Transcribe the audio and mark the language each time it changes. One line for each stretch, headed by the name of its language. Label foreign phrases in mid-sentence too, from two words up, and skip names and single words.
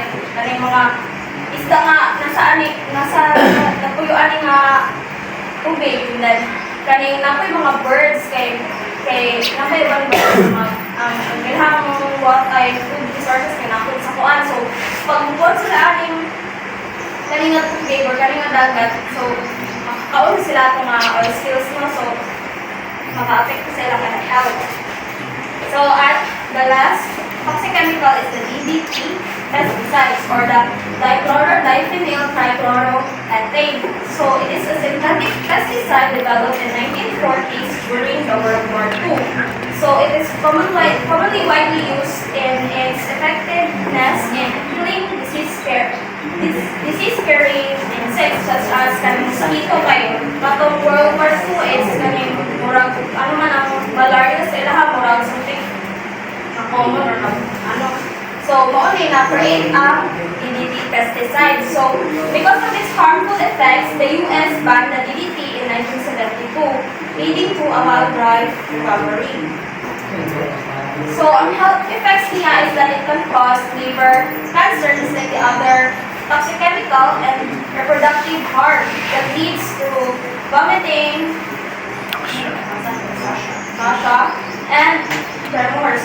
Cebuano: kaya mga isda nga nasa napuyuan nga tubig
English: and then
Cebuano: kaya napoy mga birds kay napoy ibang birds ang ilhang what ay
English: food resources
Cebuano: kay napoy sa kuan so pag buwan sila aning kaninga tubig or kaninga dagat so makakaon sila itong mga
English: oil spills
Cebuano: no so maka-affect sila ka ng health.
English: So at the last toxic chemical is the DDT pesticides or the dichloro-diphenyl trichloroethane. So it is a synthetic pesticide developed in 1940s during the World War II. So it is commonly widely used in its effectiveness in killing disease-carrying insects such as mosquito
Cebuano: kay katong World War II is kaning murag ang malaria sa ilaha murag something na common or so mo ni na-create ang DDT pesticide.
English: So because of its harmful effects, the US banned the DDT in 1972, leading to a wildlife recovery. So ang health effects niya is that it can cause liver cancer just like the other toxic chemical and reproductive harm that leads to vomiting, nausea, and tremors.